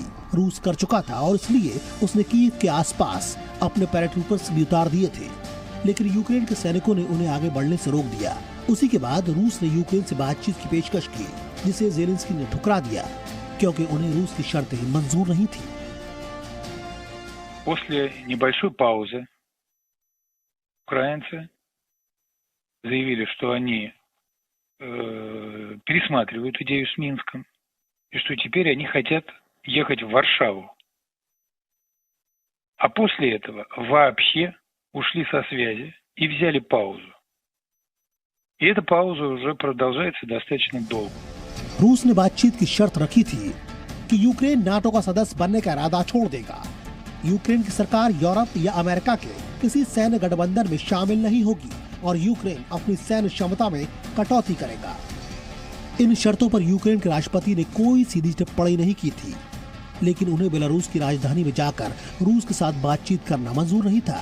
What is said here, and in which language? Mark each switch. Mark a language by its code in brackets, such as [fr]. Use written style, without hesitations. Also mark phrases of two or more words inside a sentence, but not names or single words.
[hi] रूस कर चुका था और इसलिए उसने कीव के आसपास अपने पैराट्रूपर्स भी उतार दिए थे, लेकिन यूक्रेन के सैनिकों ने उन्हें आगे बढ़ने से रोक दिया। उसी के बाद रूस ने यूक्रेन से बातचीत की पेशकश की, जिसे ज़ेलेंस्की ने ठुकरा दिया क्योंकि उन्हें रूस की शर्तें मंजूर नहीं थी। [ru] После небольшой паузы украинцы заявили, что они пересматривают идею с Минском и что теперь они хотят ехать в Варшаву. А после этого вообще ушли со связи и взяли паузу. И эта пауза уже продолжается достаточно долго. [hi] रूस ने बातचीत की शर्त रखी थी कि यूक्रेन नाटो का सदस्य बनने का इरादा छोड़ देगा। यूक्रेन की सरकार यूरोप या अमेरिका के किसी सैन्य गठबंधन में शामिल नहीं होगी और यूक्रेन अपनी सैन्य क्षमता में कटौती करेगा। इन शर्तों पर यूक्रेन के राष्ट्रपति ने कोई सीधी टिप्पणी नहीं की थी, लेकिन उन्हें बेलारूस की राजधानी में जाकर रूस के साथ बातचीत करना मंजूर नहीं था।